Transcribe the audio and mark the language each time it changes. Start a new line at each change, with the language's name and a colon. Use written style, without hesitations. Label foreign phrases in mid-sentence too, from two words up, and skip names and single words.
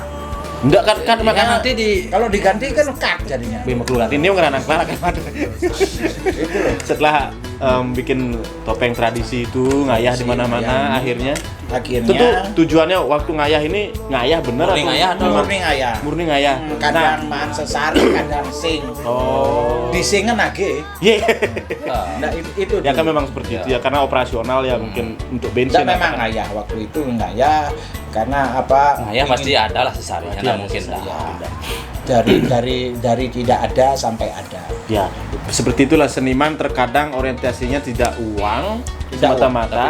Indonesian: Enggak kan Makanya makanya nanti di Kalau diganti kan cut jadinya. Bima keluar ini ngerana kelar kan. Setelah bikin topeng tradisi itu ngayah di mana-mana, akhirnya itu tuh Akhirnya tujuannya waktu ngayah ini ngayah bener Murni atau ngayah atau murni ngayah. murni ngayah.
Balinese: Kadang man sesari, kadang sing.
Indonesian: Oh. Disingen lagi. Iya. Nah, itu Ya kan dulu. memang seperti itu ya, karena operasional ya mungkin untuk bensin. Nggak, memang ngayah waktu itu ngayah karena apa? Nah, ya pasti ada lah sesarinya, Pasti nggak ada mungkin lah. Dari tidak ada sampai ada. Ya, seperti itulah seniman terkadang orientasinya tidak uang semata-mata,